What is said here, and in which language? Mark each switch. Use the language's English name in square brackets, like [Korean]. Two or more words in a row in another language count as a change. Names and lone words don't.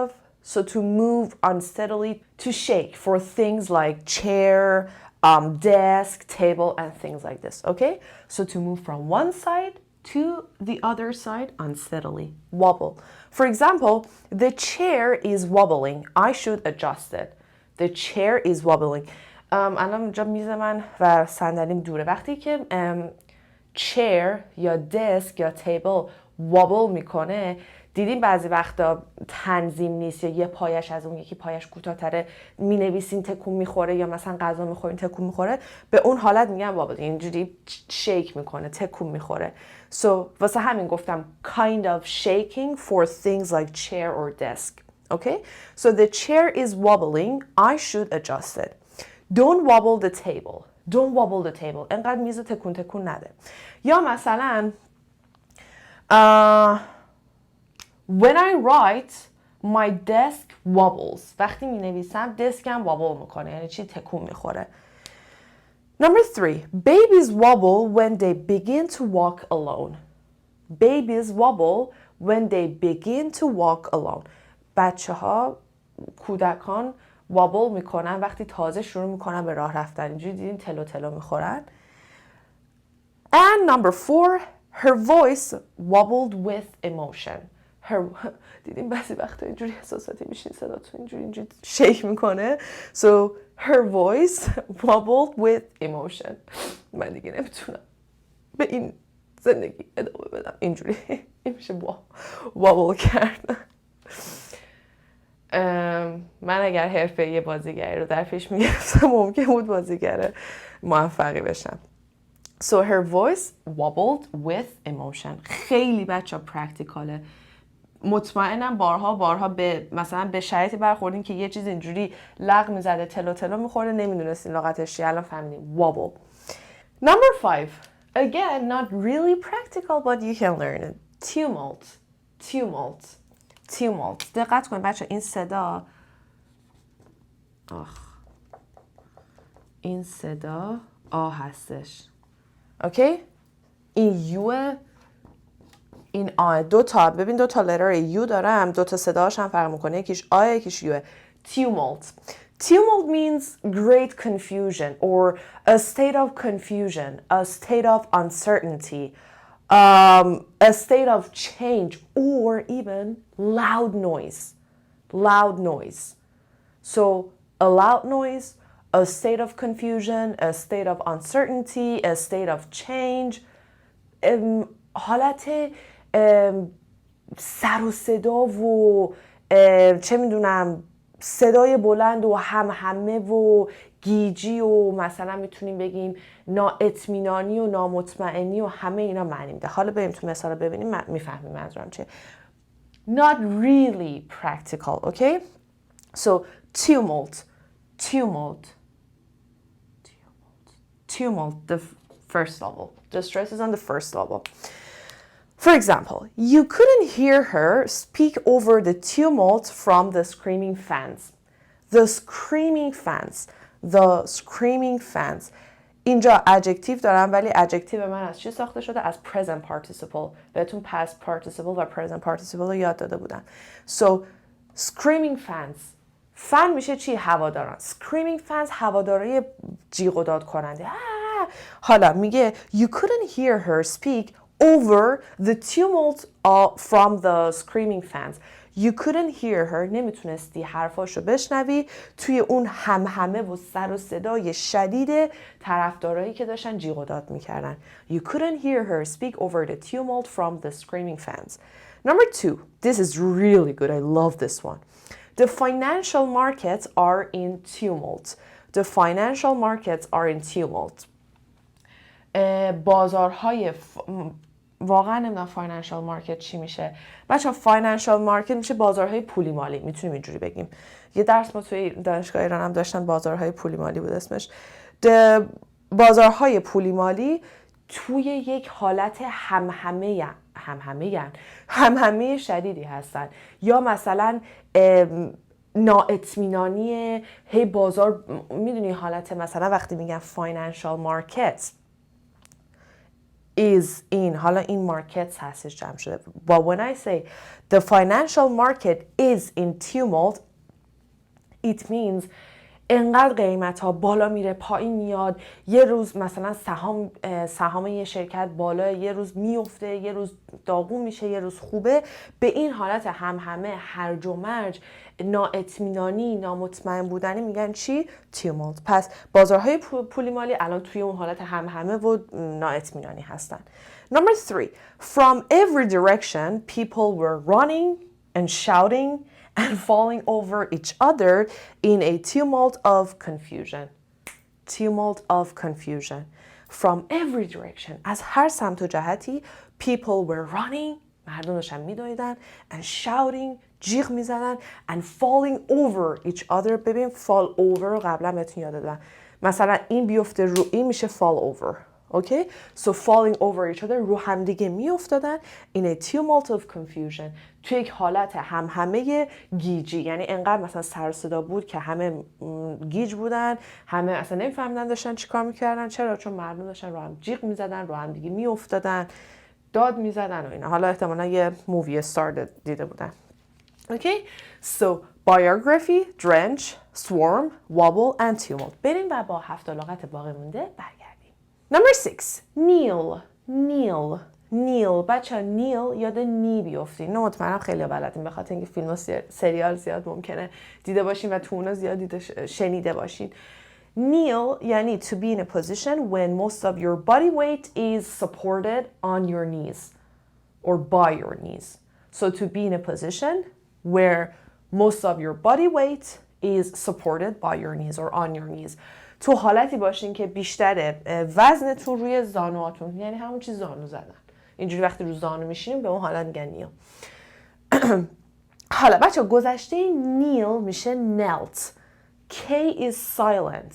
[English] So to move unsteadily, to shake for things like chair, desk, table, and things like this, okay? So to move from one side to the other side unsteadily, wobble. For example, the chair is wobbling. I should adjust it. The chair is wobbling. [Persian] الان اینجا میز من و صندلیم دوره. وقتی که chair یا desk یا [English] table wobble [Persian] میکنه، دیدین بعضی وقتا تنظیم نیست یا یه پایش از اون یکی پایش کوتاه‌تره، مینویسین تکون میخوره یا مثلا غذا میخورین تکون میخوره، به اون حالت میگن وابل. اینجوری شیک میکنه، تکون میخوره. [English] So [Persian] واسه همین گفتم [English] kind of shaking for things like chair or desk. Okay? So the chair is wobbling. I should adjust it. Don't wobble the table. Don't wobble the table. [Persian] انقدر میز تکون نده. یا مثلا [English] when I write, my desk wobbles. [Persian] وقتی می نویسم دسکم wobble میکنه، یعنی چی؟ تکون میخوره. [English] Number 3. Babies wobble when they begin to walk alone. babies wobble when they begin to walk alone. [Persian] بچه ها، کودکان wobble میکنن وقتی تازه شروع میکنن به راه رفتن. اینجوری دیدین تلو تلو میخورن. [English] And number 4, her voice wobbled with emotion. [Persian] دیدین بعضی وقتا اینجوری احساساتی میشین، صداتون اینجوری شیک میکنه. [English] So her voice wobbled with emotion. [Persian] من دیگه نمیتونم به این زندگی ادامه بدم اینجوری. این میشه wobble کردن. من اگر حرفه‌ای بازیگری رو در پیش میگرفتم ممکن بود بازیگر موفقی بشم. [English] So her voice wobbled with emotion. [Persian] خیلی بچه پرکتیکاله. مطمئنم بارها به مثلا به شرایطی برخوردین که یه چیز اینجوری لغ میزده، تلو تلو میخورده، نمیدونستین لغتش چیه، الان فهمیدین. [English] wobble. Number 5. Again, not really practical but you can learn it. Tumult. [Persian] دقت کنید بچه این صدا این صدا هستش. اوکی؟ این یو، این دو تا، ببین دو تا لتر یو دارم، دو تا صداش هم فرق میکنه، یکیش یکیش یوه. [English] Tumult means great confusion or a state of confusion, a state of uncertainty, a state of change, or even loud noise. So a loud noise, a state of confusion, a state of uncertainty, a state of change. [Persian] حالت سر و صدا و چه میدونم صدای بلند و همهمه و گیجی و مثلا میتونیم بگیم نااطمینانی و نامطمئنی و همه اینا معنی میده. حالا بریم تو مثال ببینیم میفهمیم منظورم چیه. [English] Not really practical, okay? So tumult, the first level. The stress is on the first level. For example, you couldn't hear her speak over the tumult from the screaming fans. The screaming fans. [Persian] اینجا adjective دارم ولی adjective من از چی ساخته شده؟ از [English] present participle. [Persian] بهتون [English] past participle [Persian] و [English] present participle [Persian] رو یاد داده بودم. [English] So, screaming fans. [Persian] فن میشه چی؟ هواداران. [English] Screaming fans [Persian] هوادارای جیغ و داد کننده. حالا میگه [English] you couldn't hear her speak over the tumult from the screaming fans. You couldn't hear her. [Persian] نمیتونستی حرفاشو بشنوی توی اون همهمه و سر و صدای شدید طرفدارایی که داشتن جیغ و داد میکردن. [English] You couldn't hear her speak over the tumult from the screaming fans. Number 2. This is really good. I love this one. The financial markets are in tumult. The financial markets are in tumult. [Persian] بازارهای واقعا نمیدونم [English] financial market [Persian] چی میشه. بچه‌ها [English] financial market [Persian] میشه بازارهای پولی مالی، میتونیم اینجوری بگیم. یه درس ما توی دانشگاه ایران هم داشتن، بازارهای پولی مالی بود اسمش. بازارهای پولی مالی توی یک حالت همهمه شدیدی هستن، یا مثلا نااطمینانی هی بازار، میدونی حالت مثلا وقتی میگن [English] financial market is in، [Persian] حالا این markets هستش جمع شده. [English] But when I say the financial market is in tumult, it means [Persian] انقدر قیمت ها بالا میره پایین میاد، یه روز مثلا سهام یه شرکت بالا، یه روز میفته، یه روز داغون میشه، یه روز خوبه. به این حالت همهمه، هرج و مرج، نااطمینانی، نامطمئن بودنی میگن چی؟ tumult. پس بازارهای پولی مالی الان توی اون حالت همهمه و نااطمینانی هستن. [English] Number 3. From every direction people were running and shouting and falling over each other in a tumult of confusion. From every direction. [Persian] از هر سمت و جهتی [English] people were running، [Persian] مردم داشتن میدویدن، [English] and shouting، [Persian] جیغ میزدن، [English] and falling over each other. [Persian] ببین [English] fall over [Persian] رو قبلا بهتون یاد دادم. مثلا این بیفته رو این میشه [English] fall over. [Persian] Okay? [English] So falling over each other، [Persian] رو همدیگه می افتادن [English] in a tumult of confusion، [Persian] توی یک حالت همهمه گیجی. یعنی انقدر مثلا سر صدا بود که همه گیج بودن، همه اصلا نمیفهمیدن داشتن چیکار میکردن. چرا؟ چون مردم داشتن رو هم جیغ میزدن، رو همدیگه می افتادن. داد میزدن و اینا. حالا احتمالا یه [English] movie star [Persian] دیده بودن. [English] Okay, so biography, drench, swarm, wobble and tumult. [Persian] بریم و با 7 لغت باقی مونده برگردیم. [English] Number 6, kneel, kneel, kneel. [Persian] بچه kneel یاد نی بیافتین. نه مطمئنم خیلی بلدین به خاطر اینکه فیلم و سریال زیاد ممکنه دیده باشین و تو اونا زیاد شنیده باشین. [English] Kneel یعنی to be in a position when most of your body weight is supported on your knees or by your knees. So to be in a position where most of your body weight is supported by your knees or on your knees. [Persian] تو حالتی باشین که بیشتر وزنتون روی زانوهاتون، یعنی همون چیز زانو زدن. اینجوری وقتی رو زانو میشینیم به اون حالت میگن نیل. حالا بچه گذشته نیل میشه knelt. [English] K is silent.